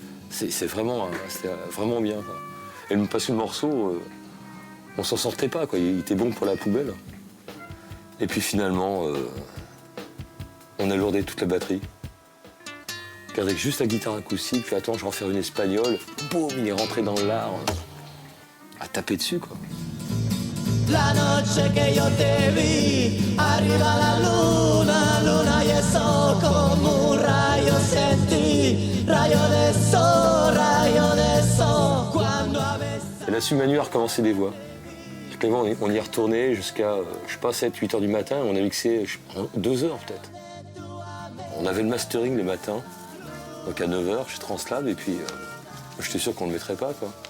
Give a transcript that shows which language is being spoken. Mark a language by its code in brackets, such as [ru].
[fr] C'est vraiment, c'était vraiment bien, quoi. Et parce que le morceau, on s'en sortait pas, quoi. Il était bon pour la poubelle. Et puis finalement, on a lourdé toute la batterie. Avec juste la guitare acoustique, puis attends, je vais en faire une espagnole. Boum, il est rentré dans l'art. À taper dessus, quoi. [es] La noche que yo te vi, arriba la luna, luna y eso como un rayo sentí, rayo de sol, cuando a veces... [fr] Et là-dessus, Manu a recommencé des voix. On y est retourné jusqu'à, je sais pas, 7-8 heures du matin, on a mixé 2 heures peut-être. On avait le mastering le matin. Donc à 9h, chez Translab, et puis j'étais sûr qu'on ne le mettrait pas, quoi.